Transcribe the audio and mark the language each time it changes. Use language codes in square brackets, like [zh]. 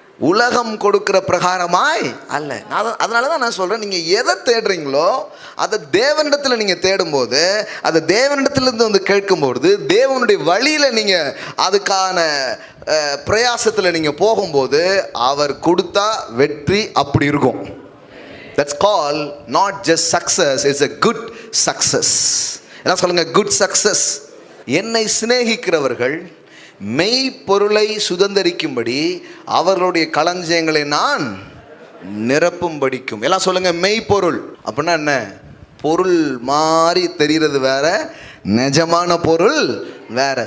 [ta] உலகம் கொடுக்கிற பிரகாரமாய் அல்ல. அதனால தான் நான் சொல்கிறேன், நீங்கள் எதை தேடுறீங்களோ அதை தேவனிடத்தில் நீங்கள் தேடும்போது, அதை தேவனிடத்திலிருந்து வந்து கேட்கும்போது, தேவனுடைய வழியில் நீங்கள் அதுக்கான பிரயாசத்தில் நீங்கள் போகும்போது அவர் கொடுத்தா வெற்றி அப்படி இருக்கும். [en] That's called not just success, it's a good success. [ta] என்ன சொல்லுங்க? [en] Good success. [ta] என்னை சிநேகிக்கிறவர்கள் மெய்ப்பொருளை சுதந்தரிக்கும்படி அவர்களுடைய களஞ்சியங்களை நான் நிரப்பும்படிக்கும். எல்லாம் சொல்லுங்க, மெய்ப்பொருள். அப்படின்னா என்ன? பொருள் மாதிரி தெரிகிறது வேற, நிஜமான பொருள் வேற.